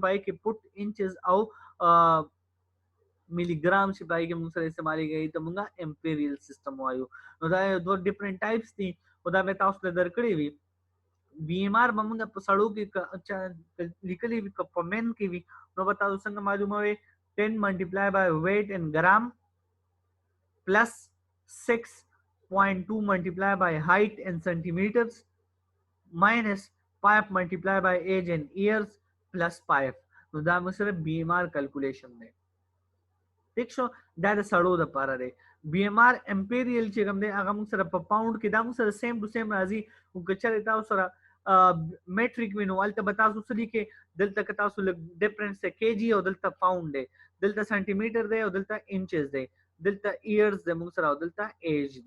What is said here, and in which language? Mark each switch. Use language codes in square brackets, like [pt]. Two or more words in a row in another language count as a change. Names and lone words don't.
[ps] پای کې [en] foot inches [ps] او ملي ګرام چې پای کې موږ سره استعمالېږي، هغې ته موږ [en] imperial system [ps] وایو. نو دا یو دوه [en] different types [ps] دي، خو دا مې تاسو ته درکړي وي. بی ام آر به موږ په سړو کې لیکلي وي، که په مین کې وي نو به تاسو څنګه معلوموئ؟ [en] 10 multiplied by weight in gram plus 6.2 multiplied by height in centimeters minus 5 multiplied by age in years plus 5. [ps] نو دا موږ سره [en] BMR calculation [ps] دی. ٹھیک شو؟ دا د سړو د پاره دی. [en] BMR imperial [ps] چې کوم دی هغه موږ سره په پاوند کې دا موږ سره [en] same to same [ps] راځي. او که چېرې تاسو سره میټریک وي نو هلته به تاسو څه لیکئ؟ دلته که تاسو لږ ډفرنس دی کې جي او دلته پاوند دی، دلته سانټي دی او دلته انچز دی، دلته ایئرز دی موږ سره او دلته ایج دی.